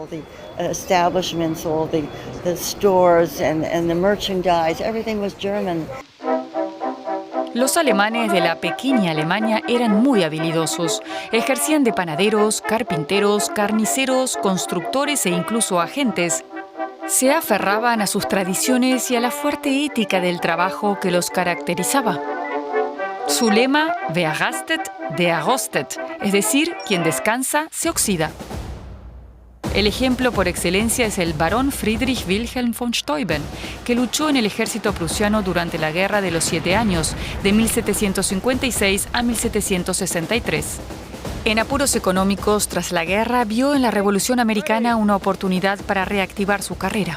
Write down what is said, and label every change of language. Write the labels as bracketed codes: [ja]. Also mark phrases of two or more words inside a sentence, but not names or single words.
[es] Los alemanes de la pequeña Alemania eran muy habilidosos. Ejercían de panaderos, carpinteros, carniceros, constructores e incluso agentes. Se aferraban a sus tradiciones y a la fuerte ética del trabajo que los caracterizaba. Su lema, [de] wer rastet, der rostet, [es] es decir, quien descansa, se oxida. El ejemplo por excelencia es el barón Friedrich Wilhelm von Steuben, que luchó en el ejército prusiano durante la Guerra de los 7 Años, de 1756 a 1763. En apuros económicos tras la guerra, vio en la Revolución Americana una oportunidad para reactivar su carrera.